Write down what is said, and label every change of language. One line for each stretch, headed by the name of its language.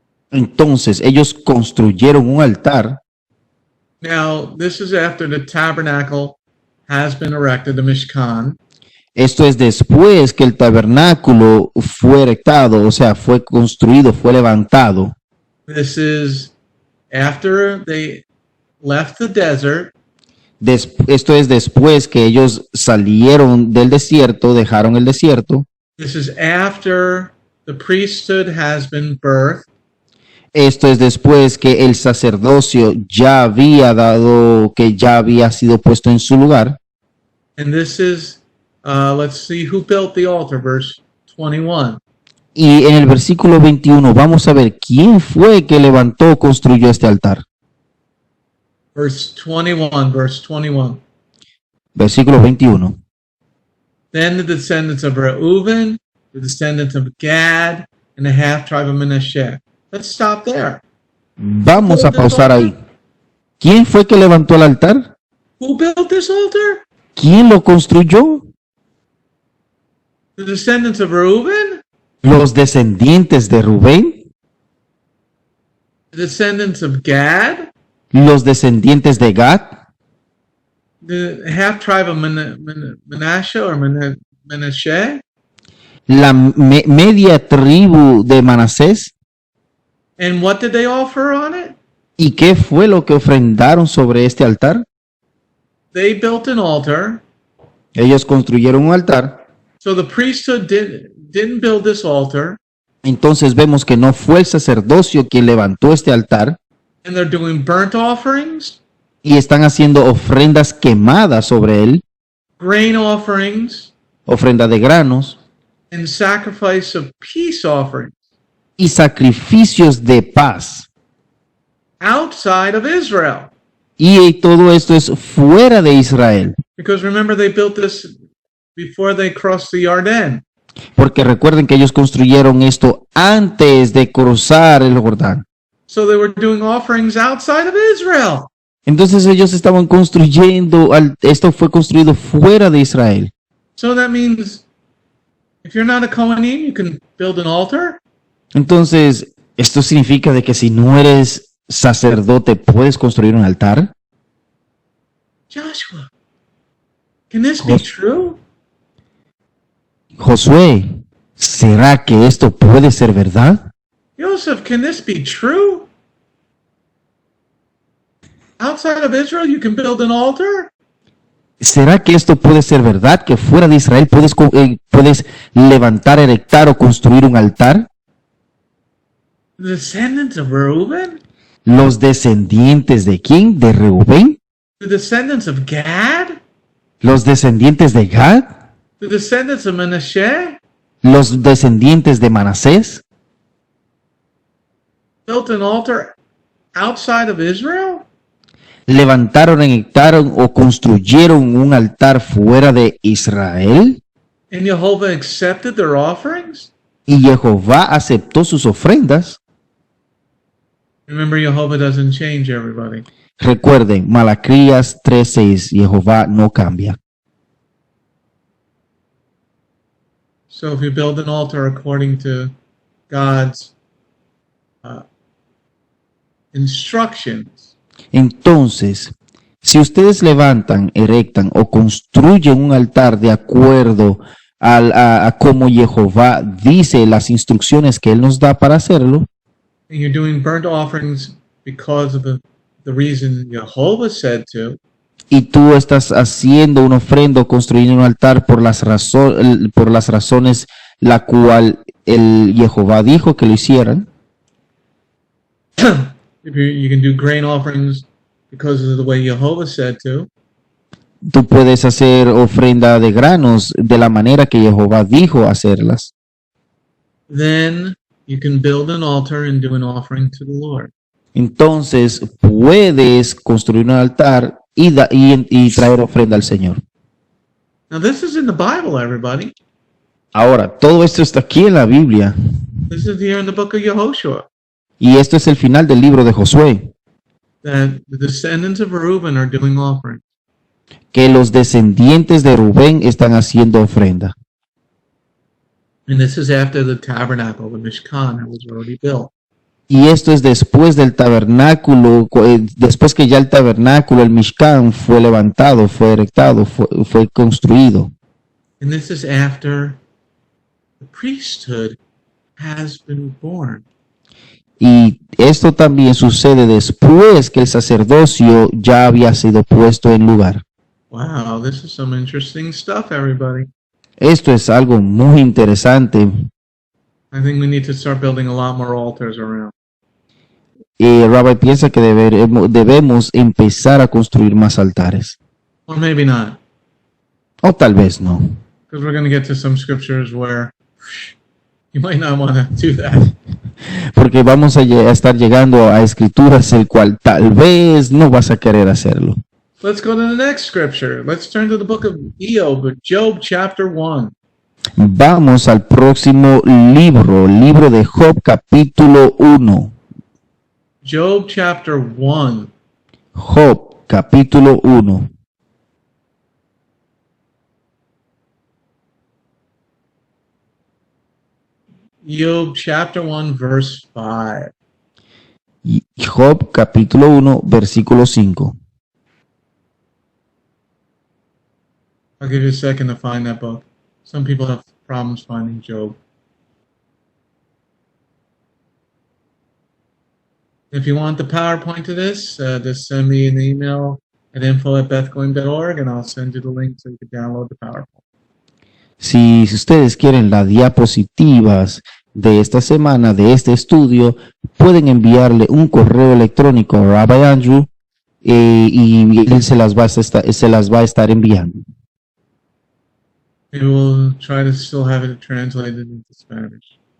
Spanish: Entonces ellos construyeron un altar.
English: Now, this is after the tabernacle has been erected, the Mishkan.
Spanish: Esto es después que el tabernáculo fue erectado, o sea, fue construido, fue levantado.
English: This is after they left the desert.
Spanish: Esto es después que ellos salieron del desierto, dejaron el desierto.
English: This is after the priesthood has been birthed.
Spanish: Esto es después que el sacerdocio ya había sido puesto en su lugar.
English: And this is, let's see who built the altar, verse 21.
Spanish: Y en el versículo 21 vamos a ver quién fue que levantó, construyó este altar.
English: Verse 21.
Spanish: Versículo 21.
English: Then the descendants of Reuben, the descendants of Gad, and the half-tribe of Manasseh. Let's stop there.
Spanish: Vamos a pausar ahí. ¿Quién fue que levantó el altar?
English: Who built this altar?
Spanish: ¿Quién lo construyó?
English: The descendants of Reuben?
Spanish: Los descendientes de Rubén,
English: The descendants of Gad?
Spanish: los descendientes de Gad,
English: The half-tribe of Manasseh or Manasseh?
Spanish: la media tribu de Manasés.
English: And what did they offer on it?
Spanish: ¿Y qué fue lo que ofrendaron sobre este altar?
English: They built an altar.
Spanish: Ellos construyeron un altar.
English: So the priesthood didn't build this altar.
Spanish: Entonces vemos que no fue el sacerdocio quien levantó este altar.
English: And they're doing burnt offerings,
Spanish: Y están haciendo ofrendas quemadas sobre él,
English: grain offerings,
Spanish: ofrenda de granos
English: and sacrifice of peace offerings
Spanish: y sacrificios de paz.
English: outside of Israel.
Spanish: Y todo esto es fuera de Israel.
English: Because remember, they built this before they crossed the Jordan.
Spanish: Porque recuerden que ellos construyeron esto antes de cruzar el Jordán.
English: So they were doing offerings outside of Israel.
Spanish: Entonces ellos estaban construyendo, esto fue construido fuera de Israel.
English: So that means if you're not a Kohanim, you can build an altar.
Spanish: Entonces, esto significa de que si no eres sacerdote, ¿puedes construir un altar?
English: Joshua, can this be true?
Spanish: Josué, ¿será que esto puede ser verdad?
English: Joseph, can this be true? Outside of Israel, you can build an altar?
Spanish: ¿Será que esto puede ser verdad? ¿Que fuera de Israel puedes levantar, erectar o construir un altar?
English: The descendants of Reuben?
Spanish: ¿Los descendientes de quién? ¿De Reubén?
English: The descendants of Gad?
Spanish: ¿Los descendientes de Gad?
English: The descendants of Manasseh?
Spanish: ¿Los descendientes de Manasés?
English: Built an altar outside of Israel?
Spanish: ¿Levantaron, erectaron o construyeron un altar fuera de Israel?
English: And Jehovah accepted their offerings?
Spanish: ¿Y Jehová aceptó sus ofrendas?
English: Remember, Jehovah doesn't change, everybody.
Spanish: Recuerden, Malaquías 3:6, Jehová no cambia.
English: So if you build an altar according to God's instructions,
Spanish: Entonces, si ustedes levantan, erectan o construyen un altar de acuerdo a como Jehová dice las instrucciones que Él nos da para hacerlo,
English: and you're doing burnt offerings because of the reason Jehovah said to,
Spanish: y tú estás haciendo una ofrenda o construyendo un altar por las razones la cual el Jehová dijo que lo hicieran,
English: if you can do grain offerings because of the way Jehovah said to,
Spanish: tú puedes hacer ofrenda de granos de la manera que Jehová dijo hacerlas.
English: then you can build an altar and do an offering to the Lord.
Spanish: Entonces puedes construir un altar y traer ofrenda al Señor.
English: Now this is in the Bible, everybody.
Spanish: Ahora, todo esto está aquí en la Biblia
English: This is here in the book of Yehoshua,
Spanish: y esto es el final del libro de Josué,
English: that the descendants of Reuben are doing offerings.
Spanish: que los descendientes de Rubén están haciendo ofrenda.
English: And this is after the tabernacle, the Mishkan, that was already built.
Spanish: Y esto es después del tabernáculo, después que ya el tabernáculo, el Mishkan, fue levantado, fue erectado, fue construido.
English: And this is after the priesthood has been born.
Spanish: Y esto también sucede después que el sacerdocio ya había sido puesto en lugar.
English: Wow, this is some interesting stuff, everybody.
Spanish: Esto es algo muy interesante.
English: I think we need to start building a lot more altars around.
Spanish: Rabbi piensa que debemos empezar a construir más altares.
English: Or maybe not,
Spanish: O tal vez no.
English: because we're going to get to some scriptures where you might not want to do that.
Spanish: Porque vamos a estar llegando a escrituras el cual tal vez no vas a querer hacerlo.
English: Let's go to the next scripture. Let's turn to the book of Job chapter 1.
Spanish: Vamos al próximo libro de Job capítulo 1.
English: Job chapter 1.
Spanish: Job capítulo 1.
English: Job chapter 1 verse 5.
Spanish: Job capítulo 1 versículo 5.
English: I'll give you a second to find that book. Some people have problems finding Job. If you want the PowerPoint to this, just send me an email at info@bethgoing.org and I'll send you the link so you can download the PowerPoint.
Spanish: Si ustedes quieren las diapositivas de esta semana, de este estudio, pueden enviarle un correo electrónico a Rabbi Andrew y él se las va a estar enviando.
English: Maybe we'll try to still have it translated into Spanish.